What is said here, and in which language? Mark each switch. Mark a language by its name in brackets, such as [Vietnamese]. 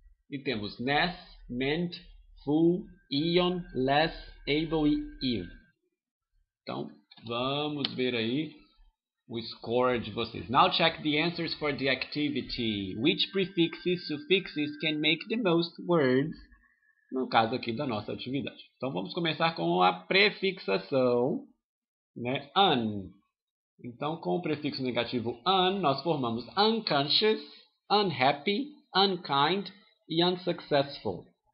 [Portuguese] E temos ness, meant, full, ion, less, able e if. Então vamos ver aí o score de vocês. [English] Now check the answers for the activity. Which prefixes, suffixes can make the most words? [Portuguese] No caso aqui da nossa atividade. Então vamos começar com a prefixação, né? An. Então com o prefixo negativo an, nós formamos unconscious, unhappy, unkind e unsuccessful.